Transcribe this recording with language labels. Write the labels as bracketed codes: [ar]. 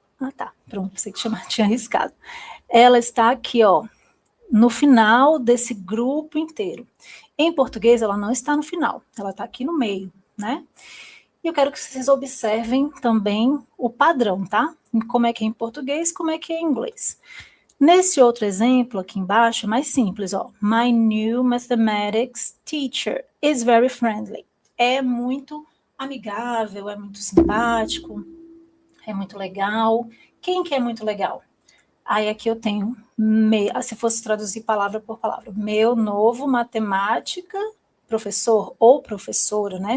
[pt] Ah, tá, pronto, pensei que tinha arriscado. Ela está aqui, ó, no final desse grupo inteiro. Em português, ela não está no final, ela está aqui no meio, né? E eu quero que vocês observem também o padrão, tá? Como é que é em português, como é que é em inglês. Nesse outro exemplo aqui embaixo, mais simples, ó. [en] My new mathematics teacher is very friendly. [pt] É muito amigável, é muito simpático, é muito legal. Quem que é muito legal? Aí aqui eu tenho, se fosse traduzir palavra por palavra, meu novo matemática professor ou professora, né?